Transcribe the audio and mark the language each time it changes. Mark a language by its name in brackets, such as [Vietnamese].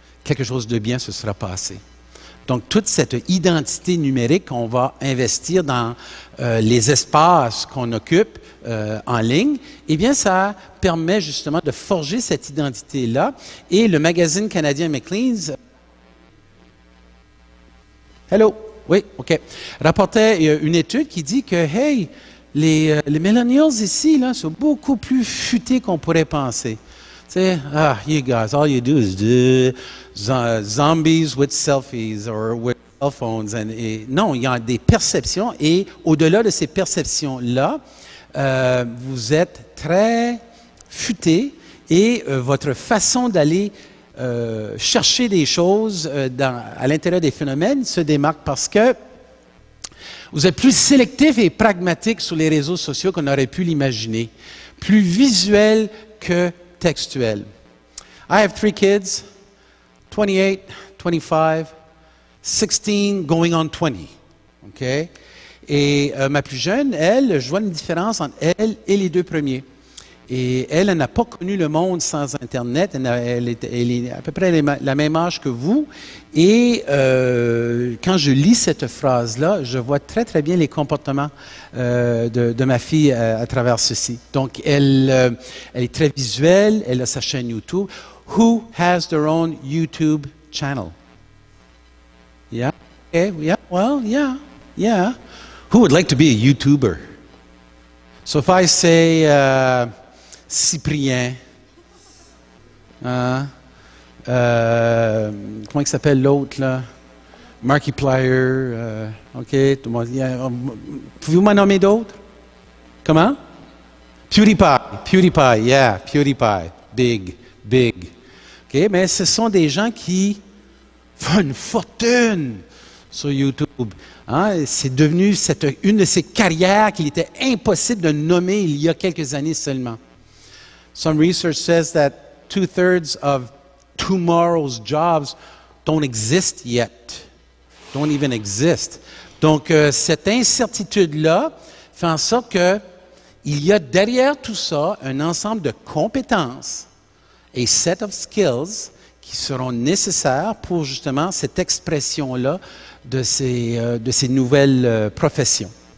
[French] Quelque chose de bien se sera passé. Donc, toute cette identité numérique qu'on va investir dans les espaces qu'on occupe en ligne, eh bien, ça permet justement de forger cette identité-là. Et le magazine canadien Maclean's, hello, oui, OK, rapportait une étude qui dit que, hey, les millennials ici, là, sont beaucoup plus futés qu'on pourrait penser. Tu sais, [English] you guys, all you do is do zombies with selfies or with cell phones. [French] Non, il y a des perceptions et au-delà de ces perceptions-là, vous êtes très futés et votre façon d'aller chercher des choses à l'intérieur des phénomènes se démarque parce que vous êtes plus sélectif et pragmatique sur les réseaux sociaux qu'on aurait pu l'imaginer, plus visuel que textuel. [English] I have 3 kids, 28, 25, 16, going on 20. OK? [French] Et ma plus jeune, elle, je vois une différence entre elle et les 2 premiers. Et elle n'a pas connu le monde sans Internet. Elle est à peu près la même âge que vous. Et quand je lis cette phrase-là, je vois très, très bien les comportements de ma fille à travers ceci. Donc, elle est très visuelle. Elle a sa chaîne YouTube. [English] Who has their own YouTube channel? Yeah? Okay, yeah, well, yeah. Who would like to be a YouTuber? So if I say... Cyprien. [French] Comment il s'appelle l'autre, là? Markiplier. OK. Pouvez-vous m'en nommer d'autres? Comment? [English] PewDiePie. PewDiePie. Big. OK? [French] Mais ce sont des gens qui font une fortune sur YouTube. Hein? C'est devenu une de ces carrières qu'il était impossible de nommer il y a quelques années seulement. [English] Some research says that 2/3 of tomorrow's jobs don't exist yet, don't even exist. [French] Donc, cette incertitude-là fait en sorte qu'il y a derrière tout ça un ensemble de compétences, [English] a set of skills [French] qui seront nécessaires pour justement cette expression-là de ces nouvelles professions.